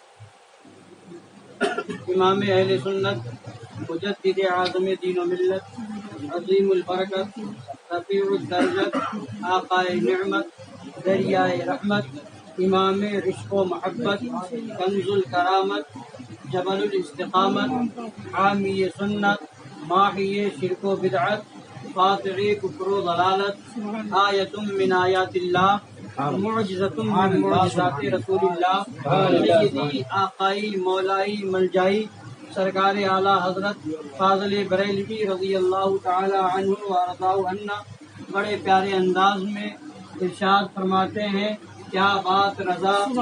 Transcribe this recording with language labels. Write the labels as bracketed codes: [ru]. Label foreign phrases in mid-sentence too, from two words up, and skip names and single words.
[ur] امام اہل سنت، مجدد اعظم دین و ملت، عظیم البرکت، رفیع الدرجت، آقائے نعمت، دریائے رحمت، امام عشق و محبت، کنز الکرامت، جبل الاستقامت، حامی سنت، ماحی شرک و بدعت، قاطع کفر و ضلالت، [ar] آیت من آیات اللہ، معجزۃ من معجزات رسول اللہ، [ur] سیدی آقائی مولائی ملجائی سرکار اعلیٰ حضرت فاضل بریلوی [ar] رضی اللہ تعالی عنہ وارضاہ عنہ [ur] بڑے پیارے انداز میں ارشاد فرماتے ہیں، کیا بات رضا